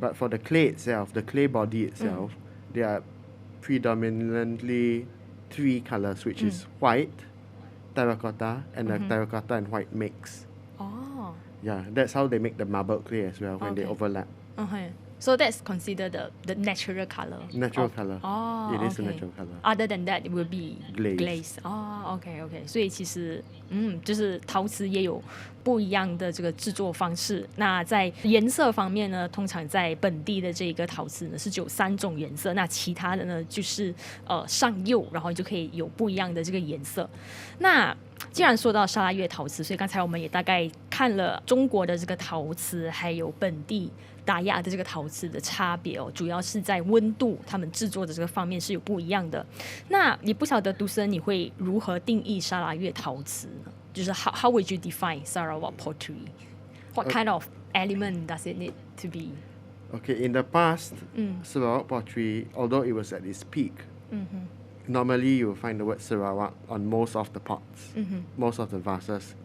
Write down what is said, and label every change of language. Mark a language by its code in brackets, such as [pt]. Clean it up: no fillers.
[en] But for the clay itself, the clay body itself, there are predominantly 3 colors, which is white, terracotta, and a terracotta and white mix. Yeah, that's how they make the marble clay as well when they overlap. Okay. So that's considered the natural color. Natural color. Oh, It is a okay. natural color. Other than that, it will be Glaze. [zh] 哦，OK OK， 所以其实就是陶瓷也有不一样的这个制作方式。那在颜色方面呢，通常在本地的这个陶瓷呢是只有3种颜色，那其他的呢就是上釉，然后你就可以有不一样的这个颜色。那既然说到砂拉越陶瓷，所以刚才我们也大概看了中国的这个陶瓷，还有本地达亚的这个陶瓷的差别哦，主要是在温度，他们制作的这个方面是有不一样的。那也不晓得杜森你会如何定义砂拉越陶瓷呢？ [en] 就是 how would you define Sarawak pottery? What kind of element does it need to be? Okay, in the past, Sarawak pottery, although it was at its peak, normally you will find the word Sarawak on most of the pots, most of the vases.